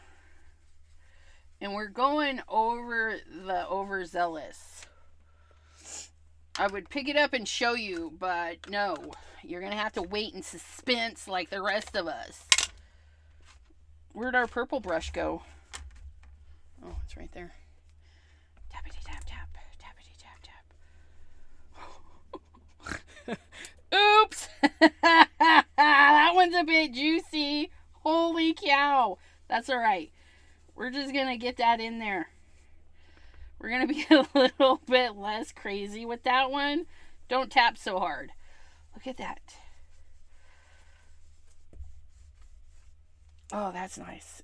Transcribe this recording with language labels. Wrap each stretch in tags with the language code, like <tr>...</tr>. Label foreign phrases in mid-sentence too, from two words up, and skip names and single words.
<en>And we're going over the overzealous. I would pick it up and show you, but no. You're going to have to wait in suspense like the rest of us. Where'd our purple brush go? Oh, it's right there. Tappity tap tap. Tappity tap tap. Oops! That one's a bit juicy. Holy cow. That's alright. We're just going to get that in there. We're going to be a little bit less crazy with that one. Don't tap so hard. Look at that. Oh, that's nice.</en>